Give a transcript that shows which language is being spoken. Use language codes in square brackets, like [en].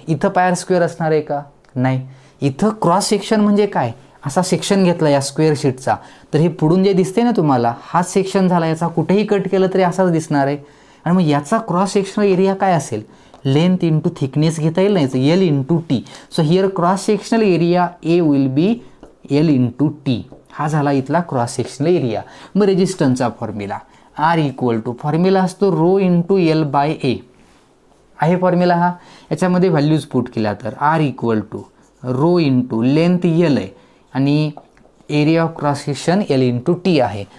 [mr] इथं पायर स्क्वेअर असणार आहे का, नाही. इथं क्रॉस सेक्शन म्हणजे काय, असा सेक्शन घेतला या स्क्वेअर शीटचा, तर हे पुढून जे दिसते ना तुम्हाला, हाच सेक्शन झाला याचा, कुठेही कट केलं तरी असाच दिसणार आहे. आणि मग याचा क्रॉस सेक्शनल एरिया काय असेल, लेंथ इंटू थिकनेस घेता येईल नाही, L into T. [en] So here cross sectional area A will be L into T. [mr] हा झाला इथला क्रॉस सेक्शनल एरिया. मग रेजिस्टन्सचा formula R equal to, formula असतो रो इंटू एल बाय ए आहे फॉर्म्युला हा. याच्यामध्ये व्हॅल्यूज पुट केल्या तर R equal to rho into length L आहे आणि area of cross section L into T आहे.